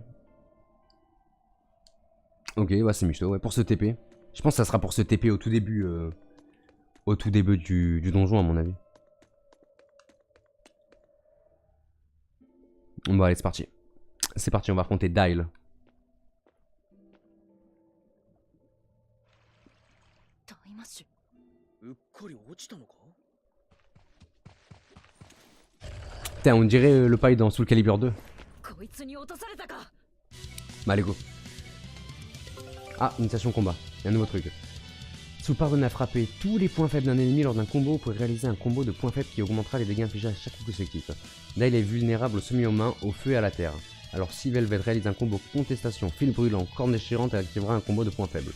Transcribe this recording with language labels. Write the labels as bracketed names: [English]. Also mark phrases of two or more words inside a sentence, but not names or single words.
[French] Ok, ouais, c'est Michto. Ouais, pour ce TP. Je pense que ça sera pour ce TP au tout début. Au tout début du donjon, à mon avis. Bon, allez, c'est parti. C'est parti, on va affronter Dial. [Japanese] タイマッシュうっかり落ちたのか [French] Putain, on dirait le paille dans Soul Calibur 2. [Japanese] こいつに落とされたか [French] Bah, allez, go. Ah, initiation combat. Il y a un nouveau truc. Si vous parvenez à frapper tous les points faibles d'un ennemi lors d'un combo, vous pourrez réaliser un combo de points faibles qui augmentera les dégâts infligés à chaque coup effectif. Là, il est vulnérable au semi-humain, au feu et à la terre. Alors, si Velvet réalise un combo contestation, fil brûlant, corne déchirante, elle activera un combo de points faibles.